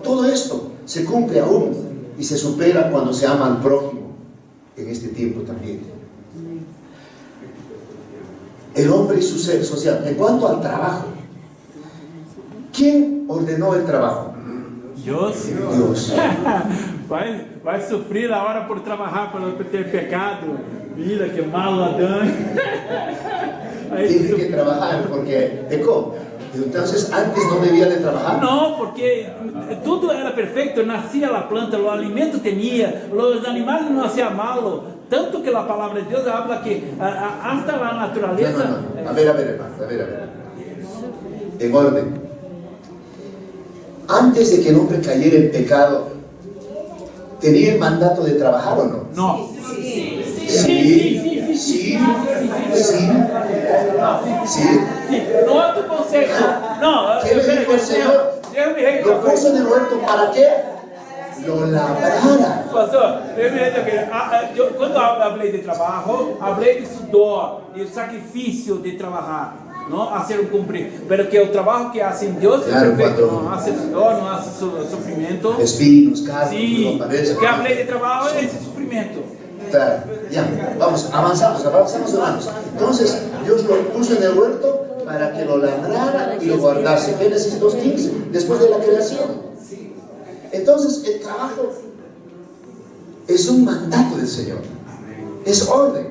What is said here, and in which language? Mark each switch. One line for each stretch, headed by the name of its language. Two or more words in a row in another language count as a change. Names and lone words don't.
Spanish: Todo esto se cumple aún y se supera cuando se ama al prójimo en este tiempo también. El hombre y su ser social. En cuanto al trabajo, ¿quién ordenó el trabajo? Dios. Dios.
Portuguese: Vai sofrer a hora por trabalhar, por ter pecado.
Spanish: Mira que malo Adán. Tiene que trabajar porque pecó. Entonces, antes no debía de trabajar.
Portuguese: No, porque tudo era perfeito, nascia a planta, o alimento tinha, os animais não
Spanish: hacían malo,
Portuguese: tanto que a palavra de Deus
Spanish: habla que hasta
Portuguese: a natureza.
Spanish: No. A ver, hermano, a ver. En orden. Antes de que el hombre cayera en pecado, ¿tenía el mandato de trabajar o no? No. Sí. No es tu consejo. No. ¿Qué le dijo el Señor? Lo puso en el huerto, ¿para qué? Lo labrara.
Portuguese: Pastor, eu quando falei de trabalho, falei de sudor, de sacrifício de trabalhar, não hacer cumprir. Pero que o trabalho que hacen Deus é perfeito, não
Spanish: hace sudor,
Portuguese: não hace sofrimento.
Spanish: Espinos, carne,
Portuguese: Sí, que falei de trabalho é esse sofrimento.
Spanish: Claro, ya, vamos, avanzamos hermanos. Entonces, Dios lo puso en el huerto para que lo labrara y lo guardase. Génesis 2:15, después de la creación. Entonces, el trabajo es un mandato del Señor, es orden.